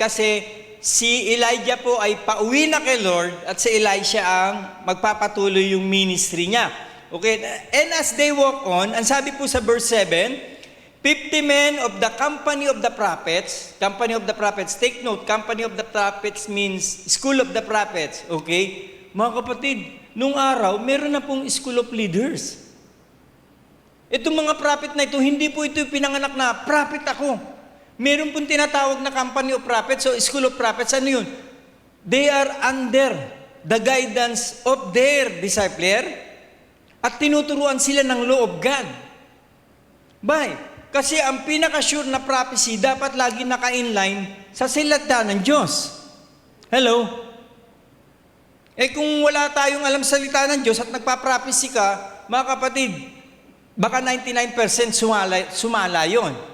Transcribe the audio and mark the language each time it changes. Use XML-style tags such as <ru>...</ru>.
<tl>Kasi si Elijah po ay pauwi na kay Lord at si Elisha ang magpapatuloy yung ministry niya.</tl> <en>Okay, and as they walk on,</en> <tl>ang sabi po sa</tl> <en>verse 7, 50 men of the company of the prophets, take note, company of the prophets means school of the prophets, okay?</en> <tl>Mga kapatid, nung araw, meron na pong school of leaders. Itong mga prophet na ito, hindi po ito pinanganak na, prophet ako. Meron pong tinatawag na company of prophets,</tl> <en>so school of prophets,</en> <tl>ano yun?</tl> <en>They are under the guidance of their discipler</en> <tl>at tinuturuan sila ng</tl> <en>law of God. Why?</en> <tl>Kasi ang pinaka-sure na prophecy dapat lagi naka-inline sa salita ng Diyos. Hello? Kung wala tayong alam sa salita ng Diyos at nagpa-prophecy ka, mga kapatid, baka 99% sumala yon.</tl>